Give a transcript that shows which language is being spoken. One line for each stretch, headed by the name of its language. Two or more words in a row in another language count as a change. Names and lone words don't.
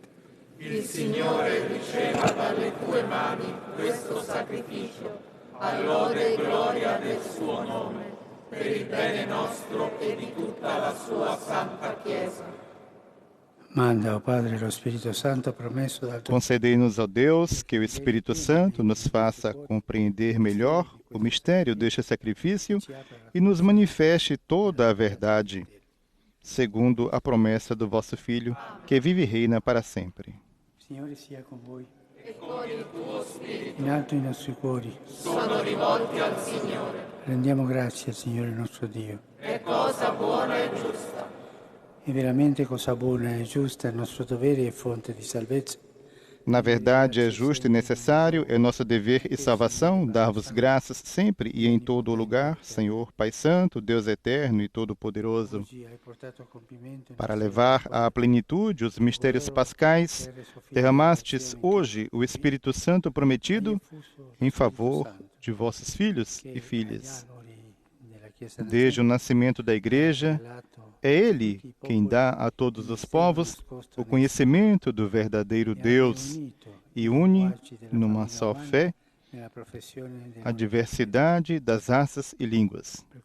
Italian: Il Signore riceva dalle tue mani questo sacrificio, a lode e gloria del suo nome, per il bene nostro e di tutta la sua santa Chiesa. Manda, ó Padre, lo Spirito Santo promesso dal tuo
Portuguese: Concedei-nos, ó Deus, que o Espírito Santo nos faça compreender melhor o mistério deste sacrifício e nos manifeste toda a verdade, segundo a promessa do vosso Filho, que vive e reina para sempre.
Italian: Signore sia con voi. E con il tuo spirito In alto i nostri cuori. sono rivolti al Signore. Rendiamo grazie al Signore nostro Dio. È cosa buona e giusta. È veramente cosa buona e giusta, il nostro dovere e fonte di salvezza.
Portuguese: Na verdade, é justo e necessário, é nosso dever e salvação dar-vos graças sempre e em todo o lugar, Senhor, Pai Santo, Deus eterno e todo-poderoso,
Italian: Oggi hai portato a compimento
Portuguese: para levar à plenitude os mistérios pascais, derramastes hoje o Espírito Santo prometido em favor de vossos filhos e filhas. Desde o nascimento da Igreja, é Ele quem dá a todos os povos o conhecimento do verdadeiro Deus e une numa só fé a diversidade das raças e línguas.